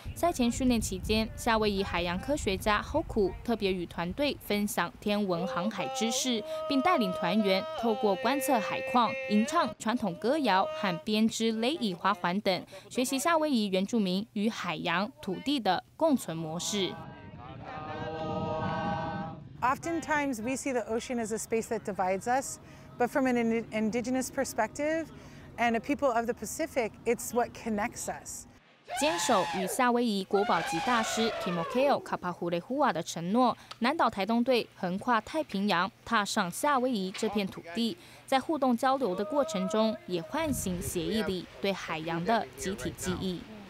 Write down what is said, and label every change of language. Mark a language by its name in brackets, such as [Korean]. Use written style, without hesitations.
[Chinese] 赛前训练期间，夏威夷海洋科学家 Hoku 特别与团队分享天文航海知识，并带领团员透过观测海况、吟唱传统歌谣和编织勒以花环等，学习夏威夷原住民与海洋、土地的共存模式。 [English] Oftentimes, we see the ocean as a space that divides us, but from an indigenous perspective and a people of the Pacific, it's what connects us. [Chinese] 坚守与夏威夷国宝级大师 Kimokeo Kapahulehua 的承诺，南岛台东队横跨太平洋，踏上夏威夷这片土地，在互动交流的过程中，也唤醒协议里对海洋的集体记忆。